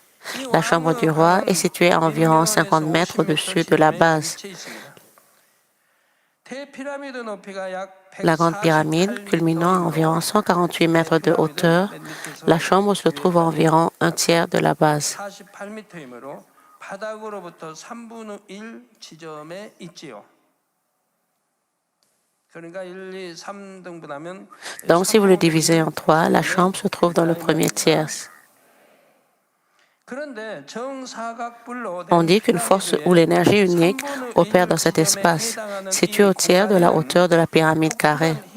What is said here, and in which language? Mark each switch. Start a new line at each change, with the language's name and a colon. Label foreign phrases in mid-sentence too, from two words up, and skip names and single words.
French: La chambre du roi est située à environ 50 mètres au-dessus de la base. la Grande Pyramide, culminant à environ 148 mètres de hauteur, la chambre se trouve à environ un tiers de la base.
Korean: 48m이므로 바닥으로부터 3분의 1 지점에 있지요.
French: Donc, si vous le divisez en 3, la chambre se trouve dans le premier tiers. On dit qu'une force ou l'énergie unique opère dans cet espace, situé au tiers de la hauteur de la pyramide carrée.